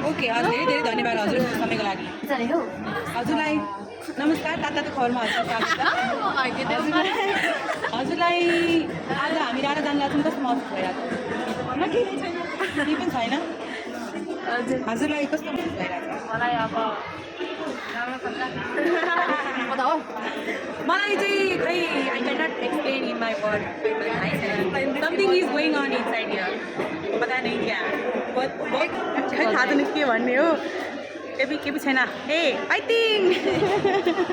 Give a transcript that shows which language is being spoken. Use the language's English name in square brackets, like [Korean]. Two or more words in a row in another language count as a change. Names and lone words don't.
[Nepali] ओके हजुर धेरै धेरै धन्यवाद हजुर समयको लागि हजुरलाई नमस्कार तातो खबरमा हजुरलाई आज हामी रारा जान लाग्छौँ कस्तो महसुस भइरहेको छ केही पनि छैन हजुरलाई कस्तो महसुस भइरहेको छ मलाई अब मलाई चाहिँ खै [English] I cannot explain in my word something is going on inside here [Hindi] पता नहीं क्या [Nepali] खै थाहा छैन के भन्ने हो के पनि छैन [English] ए I think